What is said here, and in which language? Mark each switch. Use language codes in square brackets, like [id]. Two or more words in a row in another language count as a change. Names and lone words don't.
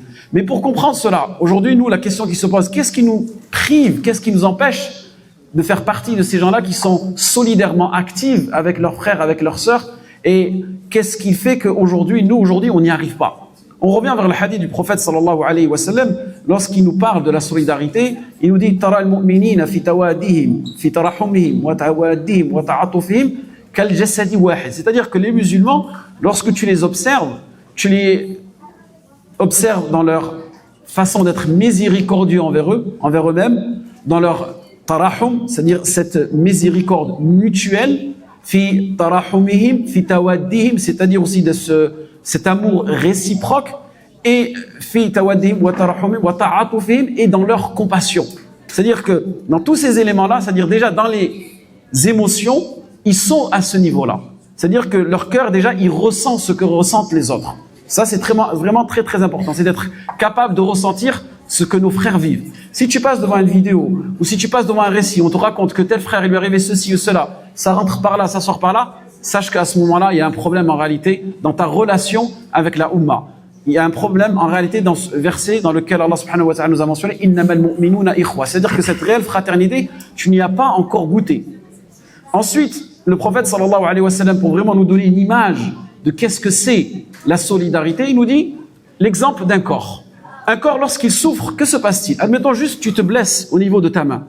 [fr] Mais pour comprendre cela, aujourd'hui, nous, la question qui se pose, qu'est-ce qui nous prive, qu'est-ce qui nous empêche de faire partie de ces gens-là qui sont solidairement actifs avec leurs frères, avec leurs sœurs, et qu'est-ce qui fait qu'aujourd'hui, nous, aujourd'hui, on n'y arrive pas? On revient vers le hadith du prophète [ar] صلى الله عليه وسلم, [fr] lorsqu'il nous parle de la solidarité, il nous dit « [ar] ترى المؤمنين في توادهم في تراحمهم وتوادهم وتعاطفهم كالجسد واحد [fr] » C'est-à-dire que les musulmans, lorsque tu les observes dans leur façon d'être miséricordieux envers eux-mêmes, dans leur tarahum, c'est-à-dire cette miséricorde mutuelle, [ar] في تراحمهم في توادهم, [fr] c'est-à-dire aussi de cet amour réciproque, et [ar] في توادهم وتراحمهم وتعاطفهم, [fr] et dans leur compassion. C'est-à-dire que dans tous ces éléments-là, c'est-à-dire déjà dans les émotions, ils sont à ce niveau-là. C'est-à-dire que leur cœur, déjà, il ressent ce que ressentent les autres. Ça, c'est vraiment très, très important. C'est d'être capable de ressentir ce que nos frères vivent. Si tu passes devant une vidéo, ou si tu passes devant un récit, on te raconte que tel frère, il lui est arrivé ceci ou cela, ça rentre par là, ça sort par là, sache qu'à ce moment-là, il y a un problème en réalité dans ta relation avec la Ummah. Il y a un problème en réalité dans ce verset dans lequel [ar] الله سبحانه وتعالى [fr] nous a mentionné « [ar] إنما المؤمنون إخوة ». [fr] C'est-à-dire que cette réelle fraternité, tu n'y as pas encore goûté. Ensuite, le prophète [ar] صلى الله عليه وسلم, [fr] pour vraiment nous donner une image de qu'est-ce que c'est la solidarité, il nous dit l'exemple d'un corps. Un corps, lorsqu'il souffre, que se passe-t-il? Admettons juste tu te blesses au niveau de ta main.